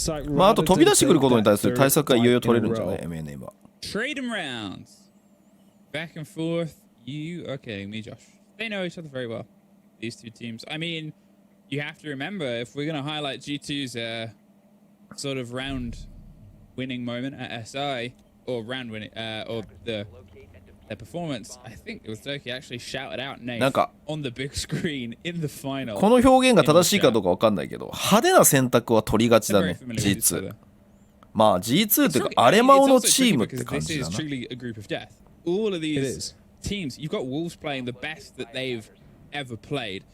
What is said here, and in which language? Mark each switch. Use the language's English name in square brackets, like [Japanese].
[Japanese] まああと飛び出してくることに対する対策がいよいよ取れるんじゃない MNM は。 [English] Trade them rounds. Back and forth. You okay, me, Josh. They know each other very well. These two teams. I mean, you have to remember if we're going to highlight G2's sort of round winning moment at SI or round winning or their performance, I think it was Turkey actually shouted out name on the big screen in the final. [Japanese] この表現が正しいかどうかわかんないけど、派手な選択は取りがちだね、G2。まあ G2 っていうかアレマオのチームって感じだな。 [English] All of these teams, you've got Wolves playing the best that they've ever played.